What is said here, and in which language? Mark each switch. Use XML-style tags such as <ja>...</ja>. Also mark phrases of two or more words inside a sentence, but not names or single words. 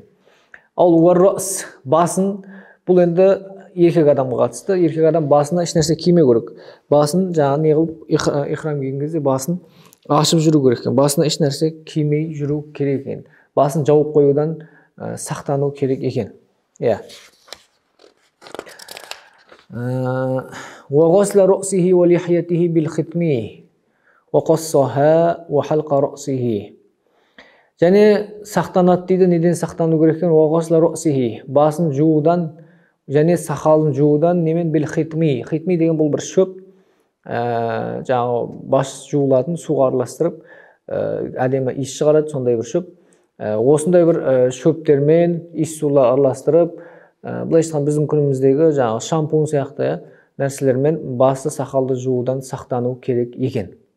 <kk>Ал басын, бұл енді еркек адамға қатысты. Еркек адам басына ешнәрсе кимеу керек. Басын жаңағы не қылып ихрам киген кезде басын ашып жүру керек екен. Басына ешнәрсе кимей жүру керек екен. Басын жауып қоюдан сақтану керек екен. Иә.</kk> <ar>وغسل رأسه ولحيته بالختم وقصها وحلق رأسه.</ar> <kk>Және сақтанады дейді, неден сақтану керек екен?</kk> <ar>وغسل رأسه,</ar> <kk>басын жуудан және сақалын жуудан немен? بالختم. Хитми деген бұл бір шөп, жаңағы бас жуылатын, суға араластырып әдемі иіс шығарады, сондай бір шөп. Осындай бір шөптермен иіс сулар араластырып, былайша айтқанда біздің күніміздегі жаңағы шампунь сияқты нәрселермен басы сақалды жуудан сақтану керек екен.</kk>